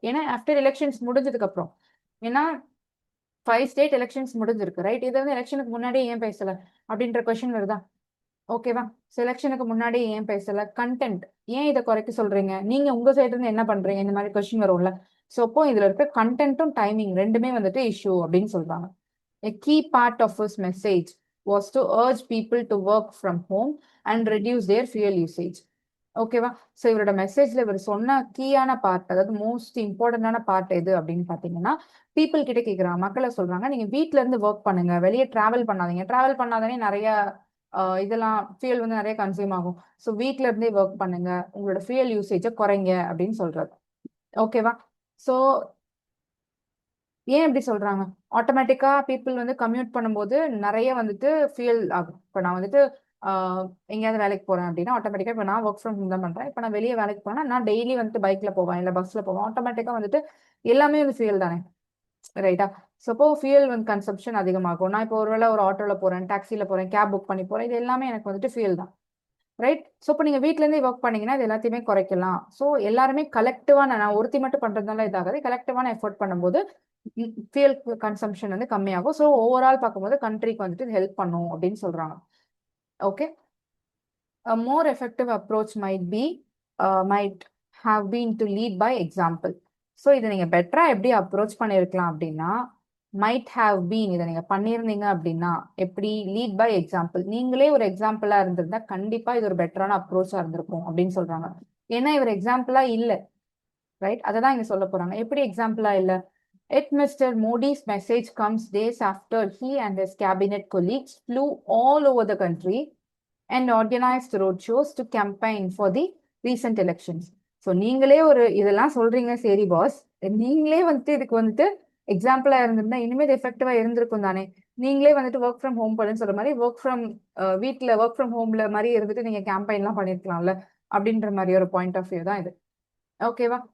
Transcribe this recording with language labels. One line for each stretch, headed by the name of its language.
Tamil: ஏன்னா after elections முடிஞ்சதுக்கு அப்புறம், ஏன்னா 5 ஸ்டேட் எலெக்ஷன்ஸ் முடிஞ்சிருக்கு, ரைட்? இதை வந்து எலெக்ஷனுக்கு முன்னாடியே ஏன் பேசல அப்படின்ற கொஸ்டின் வருதா? ஓகேவா? செலெக்ஷனுக்கு முன்னாடி ஏன் பேசல? கண்டென்ட் ஏன் இதை குறைக்க சொல்றீங்க, நீங்க உங்க சைடு இருந்து என்ன பண்றீங்க, இந்த மாதிரி கொஸ்டின் வரும்ல. ஸோ அப்போ இதுல இருக்க கண்டென்ட்டும் டைமிங் ரெண்டுமே வந்துட்டு இஷ்யூ அப்படின்னு சொல்றாங்க.
English: A key part of his message was to urge people to work from home and reduce their fuel usage.
Tamil: ஓகேவா? ஸோ இவரோட மெசேஜ்ல இவர் சொன்ன கீயான பார்ட், அதாவது மோஸ்ட் இம்பார்ட்டன்டான பார்ட் எது அப்படின்னு பாத்தீங்கன்னா, பீப்புள் கிட்ட கேட்குறாங்க, மக்களை சொல்றாங்க, நீங்க வீட்ல இருந்து ஒர்க் பண்ணுங்க, வெளியே டிராவல் பண்ணாதீங்க. டிராவல் பண்ணாதானே நிறைய இதெல்லாம் ஃபியூல் வந்து நிறைய கன்சியூம் ஆகும். ஸோ வீட்ல இருந்தே ஒர்க் பண்ணுங்க, உங்களோட ஃபியூல் யூசேஜை குறைங்க அப்படின்னு சொல்றது. ஓகேவா? ஸோ ஏன் இப்படி சொல்றாங்க? ஆட்டோமேட்டிக்கா பீப்புள் வந்து கம்யூட் பண்ணும்போது நிறைய வந்துட்டு ஃபியூல் ஆகும். இப்போ நான் வந்துட்டு எங்கேயாவது வேலைக்கு போறேன் அப்படின்னா ஆட்டோமேட்டிக்கா இப்போ நான் ஒர்க் ஃப்ரம் ஹோம் தான் பண்றேன். இப்போ நான் வெளியே வேலைக்கு போனா நான் டெய்லி வந்துட்டு பைக்ல போவேன், இல்லை பஸ்ல போவேன். ஆட்டோமேட்டிக்கா வந்துட்டு எல்லாமே வந்து ஃபியூல் தானே, ரைட்டா? ஸோ இப்போ ஃபியூல் வந்து கன்சப்ஷன் அதிகமாகும். நான் இப்போ ஒருவேளை ஒரு ஆட்டோல போறேன், டாக்ஸில போறேன், கேப் புக் பண்ணி போறேன், இது எல்லாமே எனக்கு வந்துட்டு ஃபியூல் தான், ரைட்? ஸோ இப்போ நீங்க வீட்ல இருந்தே ஒர்க் பண்ணீங்கன்னா இது எல்லாத்தையுமே குறைக்கலாம். ஸோ எல்லாருமே கலெக்டிவா, நான் ஒருத்தி மட்டும் பண்றதுனால இதாகாது, கலெக்டிவான எஃபோர்ட் பண்ணும்போது ஃபியூல் கன்சம்ஷன் வந்து கம்மியாகும். ஸோ ஓவரால் பார்க்கும்போது கண்ட்ரிக்கு வந்துட்டு ஹெல்ப் பண்ணும் அப்படின்னு சொல்றாங்க. Okay,
English: a more effective approach might have been to lead by example.
Tamil: So இதை நீங்க பெட்டரா எப்படி அப்ரோச் பண்ணியிருக்கலாம் அப்படின்னா,
English: might have been
Tamil: இதை நீங்க பண்ணியிருந்தீங்க அப்படின்னா எப்படி,
English: lead by example,
Tamil: நீங்களே ஒரு எக்ஸாம்பிளா இருந்திருந்தா கண்டிப்பா இது ஒரு பெட்டரான அப்ரோச்சா இருந்திருக்கும் அப்படின்னு சொல்றாங்க. ஏன்னா இவர் எக்ஸாம்பிளா இல்லை, ரைட்? அதை தான் இங்க சொல்ல போறாங்க. எப்படி எக்ஸாம்பிளா இல்லை?
English: Yet Mr. Modi's message comes days after he and his cabinet colleagues flew all over the country and organized roadshows to campaign for the recent elections.
Tamil: So நீங்களே ஒரு இதெல்லாம் சொல்றீங்க, சரி பாஸ், நீங்களே வந்துட்டு இதுக்கு வந்துட்டு எக்ஸாம்பிளா இருந்திருந்தா இனிமேல் எஃபெக்டிவா இருந்திருக்கும் தானே. நீங்களே வந்துட்டு ஒர்க் ஃப்ரம் ஹோம் பண்ணுன்னு சொல்ற மாதிரி வீட்டில் ஒர்க் ஃப்ரம் ஹோம்ல மாதிரி இருந்துட்டு நீங்க கேம்பெயின்லாம் பண்ணிருக்கலாம்ல அப்படின்ற மாதிரி ஒரு பாயிண்ட் ஆஃப் வியூ தான் இது. ஓகேவா?